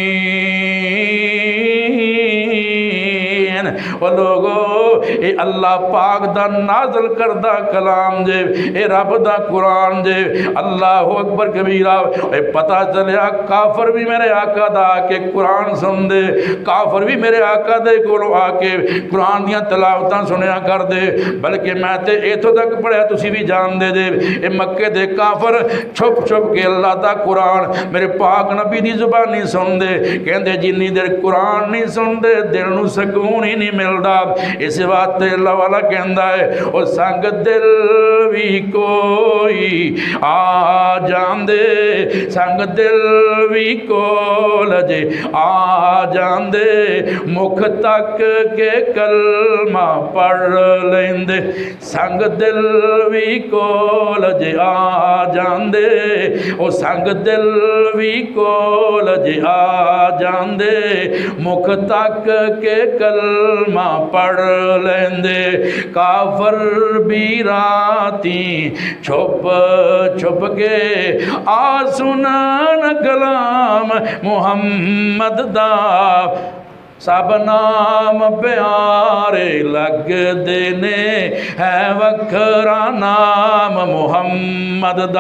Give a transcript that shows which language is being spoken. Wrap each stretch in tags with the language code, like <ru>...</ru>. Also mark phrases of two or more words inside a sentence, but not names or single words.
<pa>وہ لوگو اے اللہ پاک دا نازل کردہ کلام دے اے رب دا قرآن دے</pa> <ar>اللہ اکبر کبیرہ</ar> <pa>اے پتہ چلیا کافر بھی میرے آقا دا آکے قرآن سن دے کافر بھی میرے آقا دے کولو آکے قرآن دیاں تلاوتاں سنیا کر دے بلکہ میں تے ایتھو تک پڑھیا تسی بھی جان دے دے اے مکے دے کافر چھپ چھپ کے اللہ دا قرآن میرے پاک نبی دی زبانی سن دے کہندے جنی دیر قرآن نہیں سن دے دل نو سکون ہی نہیں ملدا اس بات اللہ والا کہندا ہے او سنگ دل بھی کوئی آ جان دے سنگ دل بھی کول جے آ جان دے مکھ تک کے کلمہ پڑھ لیندے سنگ دل بھی کول جے آ جان دے او سنگ دل بھی کول جے آ جان دے مکھ تک کے کلمہ پڑھ لیندے کافر بھی راتی چھپ چھپ کے آ سنن کلام محمد دا سب نام پیارے لگ دینے ہے وکھرا نام محمد دا</pa>